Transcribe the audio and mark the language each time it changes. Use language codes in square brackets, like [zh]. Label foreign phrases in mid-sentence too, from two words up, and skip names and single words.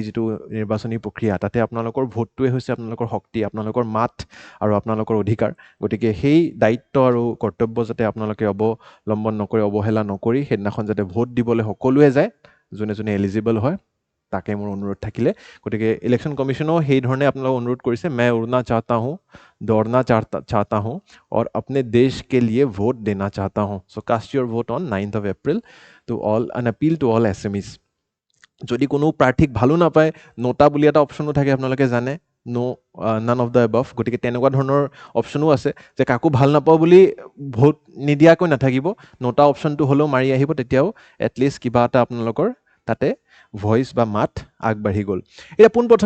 [as] যিটো নিৰ্বাচনী প্ৰক্ৰিয়া তাতে আপোনালোকৰ ভোটটোৱে হৈছে আপোনালোকৰ শক্তি আপোনালোকৰ মাত আৰু আপোনালোকৰ অধিকাৰ গতিকে সেই দায়িত্ব আৰু কৰ্তব্য যাতে আপোনালোকে অৱলম্বন নকৰি অৱহেলা নকৰি সেইদিনাখন যাতে ভোট দিবলৈ সকলোৱে যায় যোনে যোনে এলিজিবল হয় তাকে মোৰ অনুৰোধ থাকিলে গতিকে ইলেকশ্যন কমিশ্যনেও সেই ধৰণে আপোনালোকক অনুৰোধ কৰিছে [hi] मैं उड़ना चाहता हूँ दौड़ना चाहता हूँ और अपने देश के लिए वोट देना चाहता हूँ [en] So cast your vote on 9th of April to all an appeal to all SMEs [as] যদি কোনো প্ৰাৰ্থীক ভালো নাপায় নোটা বুলি এটা অপশ্যনো থাকে আপোনালোকে জানে [en] none of the above [as] গতিকে তেনেকুৱা ধৰণৰ অপশ্যনো আছে যে কাকো ভাল নাপাওঁ বুলি ভোট নিদিয়াকৈ নাথাকিব নোটা অপশ্যনটো হ'লেও মাৰি আহিব তেতিয়াও এটলিষ্ট কিবা এটা আপোনালোকৰ তাতে ভইচ বা মাত আগবাঢ়ি গ'ল এতিয়া পোনপ্ৰথমে